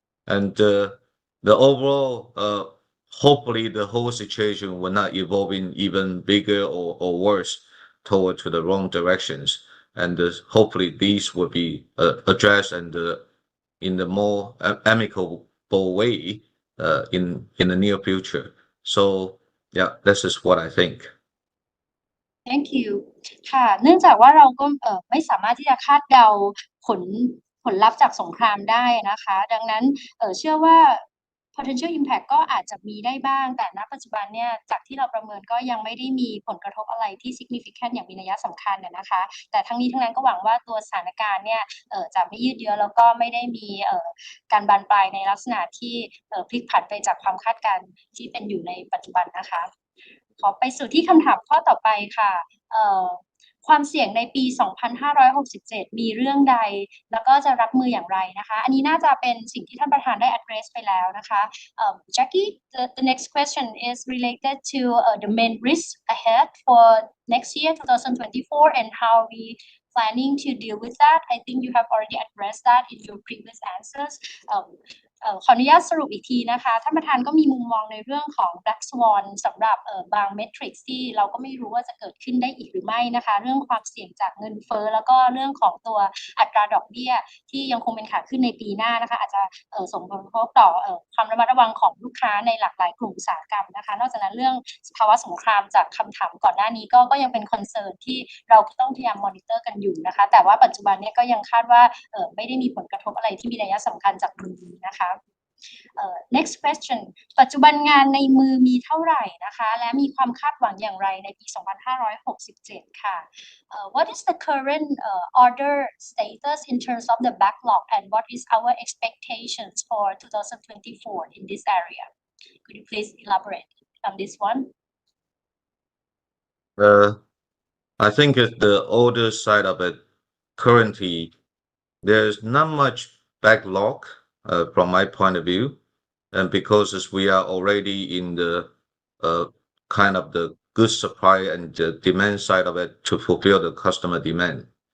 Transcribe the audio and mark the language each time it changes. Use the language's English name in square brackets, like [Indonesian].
[English] And the overall, hopefully the whole situation will not evolve in even bigger or worse toward to the wrong directions. And hopefully these will be addressed and in the more amicable way in the near future. So yeah, this is what I think. Thank you [Thai] ค่ะเนื่องจากว่าเราก็ไม่สามารถที่จะคาดเดาผลลัพธ์จากสงครามได้นะคะดังนั้นเชื่อว่า potential impact ก็อาจจะมีได้บ้างแต่ณปัจจุบันเนี่ยจากที่เราประเมินก็ยังไม่ได้มีผลกระทบอะไรที่ significant อย่างมีนัยสำคัญนะคะแต่ทั้งนี้ทั้งนั้นก็หวังว่าตัวสถานการณ์เนี่ยจะไม่ยืดเยื้อแล้วก็ไม่ได้มี การบานปลายในลักษณะที่พลิกผันไปจากความคาดการณ์ที่เป็นอยู่ในปัจจุบันนะคะขอไปสู่ที่คำถามข้อต่อไปค่ะ ความเสี่ยงในปี 2567 มีเรื่องใดแล้วก็จะรับมืออย่างไรนะคะอันนี้น่าจะเป็นสิ่งที่ท่านประธานได้ address ไปแล้วนะคะ [English] Jackie the next question is related to the main risks ahead for next year 2024 and how we planning to deal with that. I think you have already addressed that in your previous answers. [Thai] ขออนุญาตสรุปอีกทีนะคะท่านประธานก็มีมุมมองในเรื่องของ Black Swan สำหรับบาง metrics ที่เราก็ไม่รู้ว่าจะเกิดขึ้นได้อีกหรือไม่นะคะเรื่องความเสี่ยงจากเงินเฟ้อแล้วก็เรื่องของตัวอัตราดอกเบี้ยที่ยังคงเป็นขาขึ้นในปีหน้านะคะอาจจะส่งผลกระทบต่อความระมัดระวังของลูกค้าในหลากหลายกลุ่มอุตสาหกรรมนะคะนอกจากนั้นเรื่องภาวะสงครามจากคำถามก่อนหน้านี้ก็ยังเป็น concern ที่เราต้องพยายาม monitor กันอยู่นะคะแต่ว่าปัจจุบันนี้ก็ยังคาดว่า ไม่ได้มีผลกระทบอะไรที่มีนัยสำคัญจากเรื่องนี้นะคะ [English] next question [Thai] ปัจจุบันงานในมือมีเท่าไหร่นะคะและมีความคาดหวังอย่างไรในปี 2567 ค่ะ [English] What is the current order status in terms of the backlog and what is our expectations for 2024 in this area? Could you please elaborate on this one? I think the order side of it currently there's not much backlog from my point of view, and because as we are already in the kind of the good supply and the demand side of it to fulfill the customer demand.